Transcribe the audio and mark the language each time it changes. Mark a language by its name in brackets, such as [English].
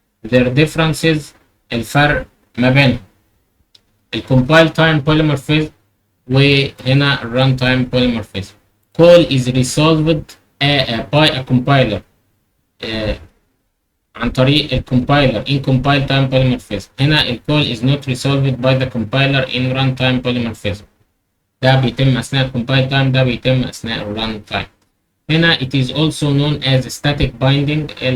[English] their differences [Arabic] الفرق ما بينهم [English] الcompile time polymorphism وهنا runtime polymorphism. call is resolved by a compiler [Arabic] عن طريق الكومبايلر [English] in compile time polymorphism. هنا call is not resolved by the compiler in runtime polymorphism. [Arabic] ده بيتم أثناء الcompile time، ده بيتم أثناء الrun time. [English] هنا it is also known as static binding.